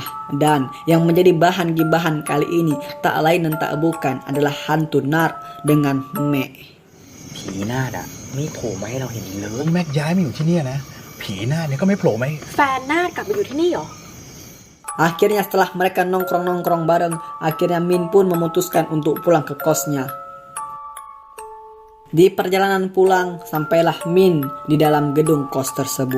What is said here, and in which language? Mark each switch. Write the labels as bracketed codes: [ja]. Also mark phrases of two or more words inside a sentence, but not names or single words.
[id] Dan yang menjadi bahan gibahan kali ini tak lain dan tak bukan adalah hantu Nar dengan Me. [th] ผีหน้าด่ะไม่โผล่มาให้เราเห็นอีกเลย แม็กย้ายมาอยู่ที่เนี่ยนะ ผีหน้าเนี่ยก็ไม่โผล่มาให้ แฟนนาดกลับมาอยู่ที่นี่เหรอ [id] Akhirnya setelah mereka nongkrong-nongkrong bareng, akhirnya Min pun memutuskan untuk pulang ke kosnya. Di perjalanan pulang, sampailah Min di dalam gedung kos tersebut.